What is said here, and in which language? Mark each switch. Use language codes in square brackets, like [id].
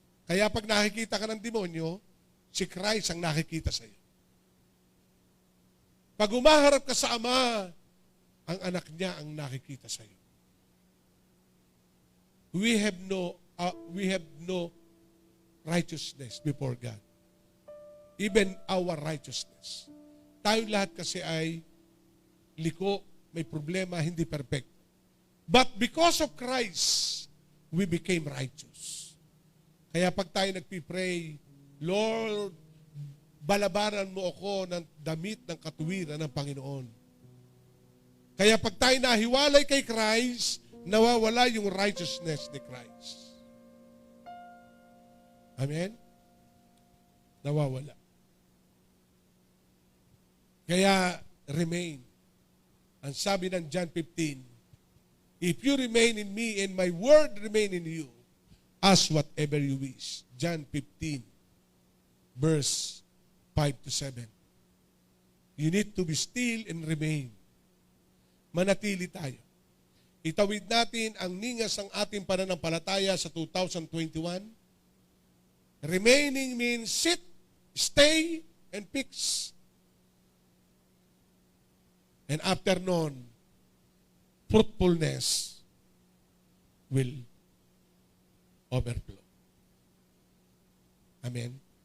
[tl] Kaya pag nakikita ka ng demonyo, si Christ ang nakikita sa iyo. Pag umaharap ka sa Ama, ang anak niya ang nakikita sa iyo. [en] We have no righteousness before God. Even our righteousness. [tl] Tayo lahat kasi ay liko, may problema, hindi perfect. [en] But because of Christ, we became righteous. [tl] Kaya pag tayo nagpipray, Lord, balabaran mo ako ng damit ng katuwiran ng Panginoon. Kaya pag tayo nahiwalay kay Christ, nawawala yung righteousness ni Christ. Amen? Nawawala. Kaya, [en] remain. [tl] Ang sabi ng [en] John 15, if you remain in me and my word remain in you, ask whatever you wish. John 15, verse 5 to 7. You need to be still and remain. [tl] Manatili tayo. Itawid natin ang ningas ng ating pananampalataya sa 2021. [en] Remaining means sit, stay, and fix. And after [tl] nun, [en] fruitfulness will overflow. Amen?